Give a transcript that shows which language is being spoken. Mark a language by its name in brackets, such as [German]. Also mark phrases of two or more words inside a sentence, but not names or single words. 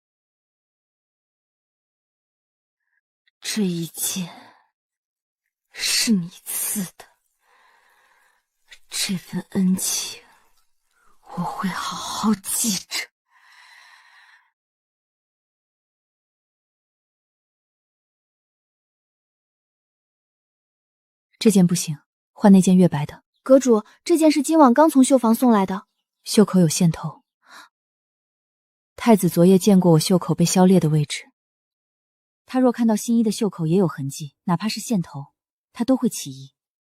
[Chinese] 這一劍是你賜的，這份恩情我會好好記着。这件不行，换那件月白的。阁主，这件是今晚刚从绣房送来的，袖口有线头。太子昨夜见过我袖口被削裂的位置，他若看到新衣的袖口也有痕迹，哪怕是线头，他都会起疑。